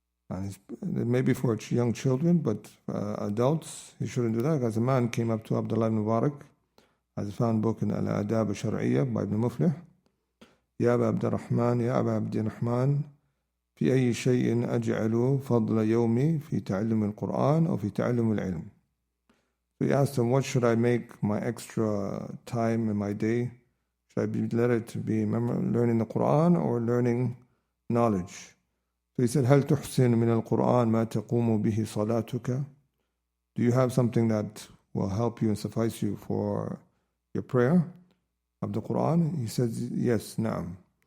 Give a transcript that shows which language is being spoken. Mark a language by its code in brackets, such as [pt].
[en] And it may be for young children, but adults, he shouldn't do that. As a man came up to Abdullah ibn Mubarak, as a found book in al-Adab al-Shar'iyyah by Ibn Muflih, [ar] يا أبا عبد الرحمن يا أبا عبد الرحمن في أي شيء أجعل فضل يومي في تعلم القرآن أو في تعلم العلم. [en] So he asked him, what should I make my extra time in my day? Should I let it to be learning the Quran or learning knowledge? So he said, [ar] هل تحسن من القرآن ما تقوم به صلاتك? [en] Do you have something that will help you and suffice you for your prayer of the Quran? He says, yes, na'am.